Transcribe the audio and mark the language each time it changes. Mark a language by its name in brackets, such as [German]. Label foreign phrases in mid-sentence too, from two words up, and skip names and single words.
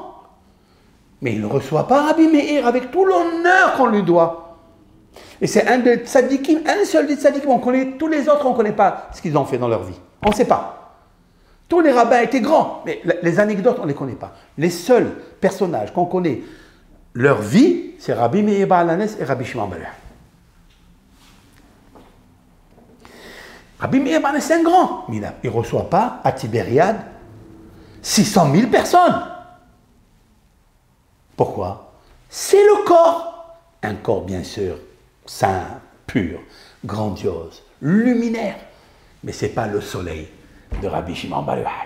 [French] Mais il ne reçoit pas Rabbi Meir avec tout l'honneur qu'on lui doit. Et c'est un des tzadikim, un seul des tzadikim. On connaît, tous les autres, on ne connaît pas ce qu'ils ont fait dans leur vie. On ne sait pas. Tous les rabbins étaient grands, mais les anecdotes, on ne les connaît pas. Les seuls personnages qu'on connaît leur vie, c'est Rabbi Meir Baal HaNes et Rabbi Shimon Bar Yochai. Rabbi Meir Baal HaNes, c'est un grand, mais il ne reçoit pas à Tibériade 600 000 personnes. Pourquoi? C'est le corps. Un corps, bien sûr, saint, pur, grandiose, luminaire. Mais ce n'est pas le soleil de Rabbi Shimon Bar Yochai.